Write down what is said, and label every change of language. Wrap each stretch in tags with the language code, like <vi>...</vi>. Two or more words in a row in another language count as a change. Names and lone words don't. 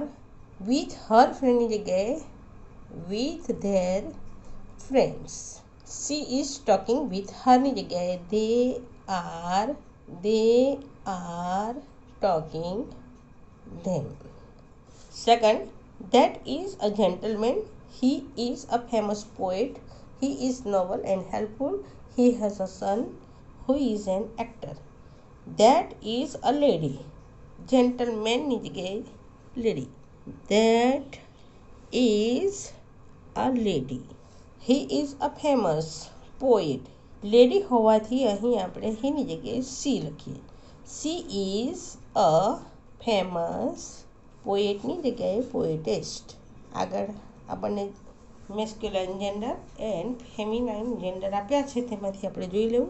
<en>with her friendની જગ્યાએ with their friends. she is talking with herની જગ્યાએ they are talking them. સેકન્ડ, that is a gentleman. He is a famous poet. He is noble and helpful. He has a son who is an actor. That is a lady. Gentleman</en> <gu>ની જગ્યાએ</gu> <en>lady. That is a lady. He is a famous poet.</en> <gu>લેડી હોવાથી અહીં આપણે હીની જગ્યાએ સી લખીએ.</gu> <en>she is a famous, poetની જગ્યાએ પોએટેસ્ટ.</en> <gu>આગળ આપણને</gu> <en>masculine gender and feminine gender</en> <gu>આપ્યા છે, તેમાંથી આપણે જોઈ લેવું.</gu>